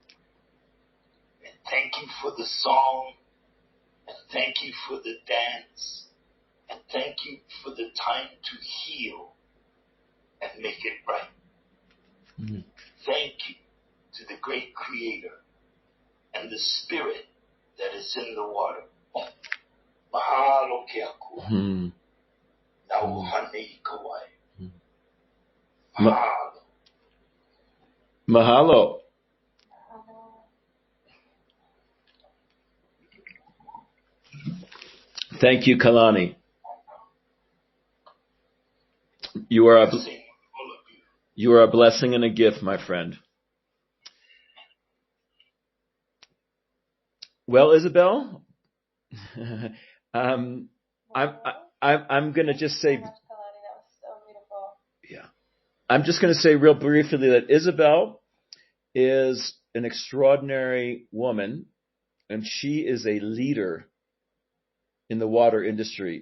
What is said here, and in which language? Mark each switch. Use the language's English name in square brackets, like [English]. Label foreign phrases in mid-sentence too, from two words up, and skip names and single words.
[English] And thank you for the song And thank you for the dance. And thank you for the time to heal and make it right. Mm-hmm. Thank you to the great creator and the spirit that is in the water. [Hawaiian] Mahalo ke akua. Nauhanei kawai. Mahalo. Mahalo. [English] Thank you, Kalani. You are a blessing and a gift, my friend. Well, Isabel, I'm going to just say, yeah, I'm just going to say real briefly that Isabel is an extraordinary woman, and she is a leader in the water industry.